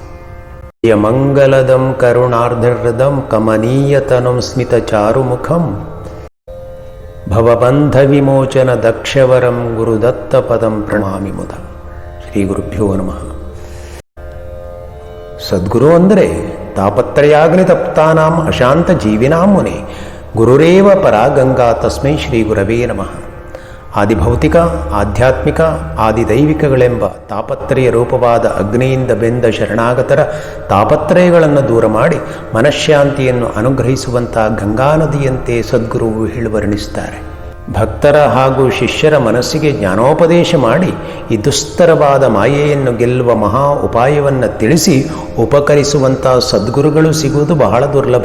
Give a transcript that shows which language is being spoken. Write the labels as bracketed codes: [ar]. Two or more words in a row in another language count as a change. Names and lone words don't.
[sa] ಮಂಗಲದಂ ಕರುಣಾರ್ಧಹೃದಂ ಕಮನೀಯತನುಂ ಸ್ಮಿತ ಚಾರುಮುಖಂ ಭವಬಂಧ ವಿಮೋಚನ ದಕ್ಷವರಂ ಗುರುದತ್ತ ಪದಂ ಪ್ರಣಾಮಿ ಮುದ. ಶ್ರೀ ಗುರುಭ್ಯೋ ನಮಃ. ಸದ್ಗುರು ಅಂದರೆ ತಾಪತ್ರಯಾಗ್ನಿ ತಪ್ತಾನಾಂ ಅಶಾಂತ ಜೀವಿನಾಂ ಮುನೆ ಗುರುರೇವ ಪರಾಗಂಗಾ ತಸ್ಮೈ ಶ್ರೀ ಗುರವೇ ನಮಃ. [kn] ಆದಿಭೌತಿಕ, ಆಧ್ಯಾತ್ಮಿಕ, ಆದಿದೈವಿಕಗಳೆಂಬ ತಾಪತ್ರಯ ರೂಪವಾದ ಅಗ್ನಿಯಿಂದ ಬೆಂದ ಶರಣಾಗತರ ತಾಪತ್ರಯಗಳನ್ನು ದೂರ ಮಾಡಿ ಮನಃಶಾಂತಿಯನ್ನು ಅನುಗ್ರಹಿಸುವಂಥ ಗಂಗಾ ನದಿಯಂತೆ ಸದ್ಗುರುವು ವರ್ಣಿಸ್ತಾರೆ. ಭಕ್ತರ ಹಾಗೂ ಶಿಷ್ಯರ ಮನಸ್ಸಿಗೆ ಜ್ಞಾನೋಪದೇಶ ಮಾಡಿ ಈ ದುಸ್ತರವಾದ ಮಾಯೆಯನ್ನು ಗೆಲ್ಲುವ ಮಹಾ ಉಪಾಯವನ್ನು ತಿಳಿಸಿ ಉಪಕರಿಸುವಂಥ ಸದ್ಗುರುಗಳು ಸಿಗುವುದು ಬಹಳ ದುರ್ಲಭ.